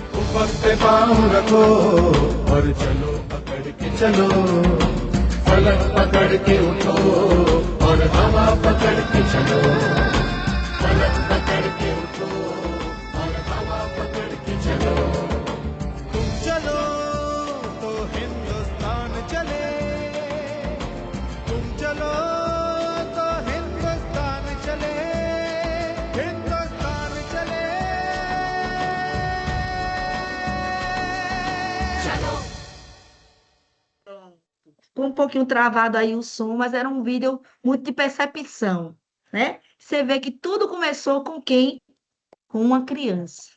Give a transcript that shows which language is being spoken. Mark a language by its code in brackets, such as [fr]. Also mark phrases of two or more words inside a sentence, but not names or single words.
[hi] वक्त पे पाँव रखो और चलो पकड़ के चलो फलक पकड़ के उठो और हवा पकड़ के चलो फलक पकड़ के उठो और हवा पकड़ के चलो तुम चलो तो हिंदुस्तान चले तुम चलो तो हिंदुस्तान चले हिंदुस्तान चले [pt] Ficou um pouquinho travado aí o som, mas era um vídeo muito de percepção, né? Você vê que tudo começou com quem? Com uma criança.